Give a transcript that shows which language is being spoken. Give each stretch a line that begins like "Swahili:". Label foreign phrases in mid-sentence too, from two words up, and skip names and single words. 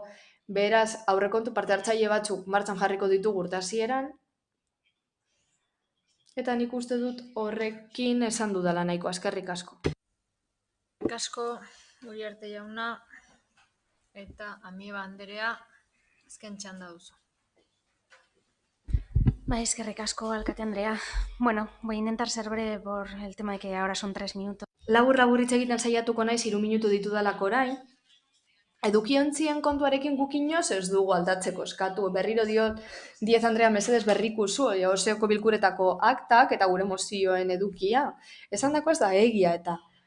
Basque: Beraz, aurrekontu parte hartzaile batzuk martxan jarriko ditugu urte hasieran, eta nik uste dut horrekin esan dudala nahiko, eskerrik asko. Eskerrik asko, Uriarte jauna, eta Amieba Anderea, azken txanda duzu. Eskerrik asko, alkate Andrea.
Spanish: Voy a intentar ser breve por el tema de que ahora son 3 minutos.
Basque: Labur hitz egiten saiatuko naiz 3 minutu ditudalako orain. Edukiontzien kontuarekin guk inoz ez dugu aldatzeko eskatu. Berriro diot, Diez Andrea mesedez berrikuzu, oseoko bilkuretako aktak eta gure mozioen edukia. Esan dako ez da egia eta.